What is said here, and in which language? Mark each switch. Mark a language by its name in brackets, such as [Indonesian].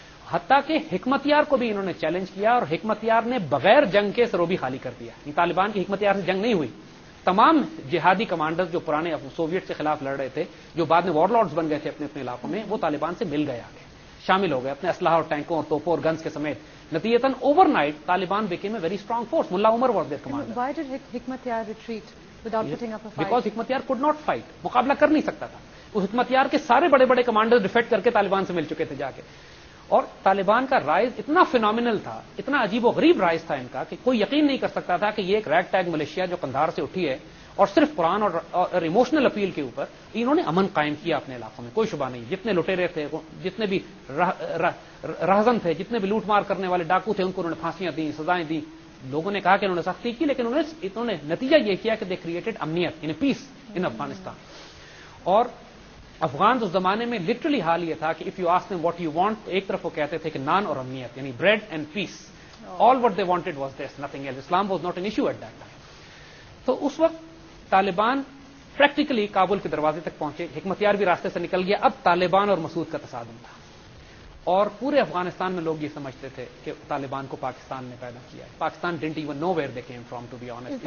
[Urdu] حتیٰ کہ حکمت یار کو بھی انہوں نے چیلنج کیا, اور حکمت یار نے بغیر جنگ کے سروبی خالی کر دیا. طالبان کی حکمت یار سے جنگ نہیں ہوئی. تمام جہادی کمانڈرز جو پرانے سوویٹ کے خلاف لڑ رہے تھے, جو بعد میں وار لارڈز بن گئے تھے اپنے اپنے علاقوں میں, وہ طالبان سے مل گئے, آگے شامل ہو گئے اپنے اسلحہ اور ٹینکوں اور توپوں اور گنز کے سمیت. [English] نتیجتاً overnight Taliban became a very strong force. Mullah Omar was their commander. Why did Hekmatyar retreat without putting up a fight? Because Hekmatyar could not fight. [Urdu] مقابلہ کر نہیں سکتا تھا. اس حکمت یار کے سارے بڑے بڑے کمانڈر ڈیفیکٹ کر کے طالبان سے مل چکے تھے جا کے. اور طالبان کا رائز اتنا فینومینل تھا, اتنا عجیب و غریب رائز تھا ان کا, کہ کوئی یقین نہیں کر سکتا تھا کہ یہ ایک ریگ ٹیگ ملیشیا جو قندھار سے اٹھی ہے اور صرف قرآن اور ایموشنل اپیل کے اوپر انہوں نے امن قائم کیا اپنے علاقوں میں. کوئی شبہ نہیں, جتنے لٹیرے تھے, جتنے بھی رہزن تھے, جتنے بھی لوٹ مار کرنے والے ڈاکو تھے, ان کو انہوں نے پھانسیاں دیں, سزائیں دیں. لوگوں نے کہا کہ انہوں نے سختی کی, لیکن انہوں نے نتیجہ یہ کیا کہ [English] They created امنیت in peace in Afghanistan. [Urdu] اور افغان اس زمانے میں لٹرلی حال یہ تھا کہ [English] if you ask them what you want, [Urdu] ایک طرف وہ کہتے تھے کہ نان اور امنیت, یعنی [English] Bread and peace. All what they wanted was this, nothing else. Islam was not an issue at that time. [Urdu] تو اس وقت طالبان پریکٹیکلی کابل کے دروازے تک پہنچے. حکمت یار بھی راستے سے نکل گیا. اب طالبان اور مسعود کا تصادم تھا, اور پورے افغانستان میں لوگ یہ سمجھتے تھے کہ طالبان کو پاکستان نے پیدا کیا ہے. [English] Pakistan didn't even know where they came from, to be honest.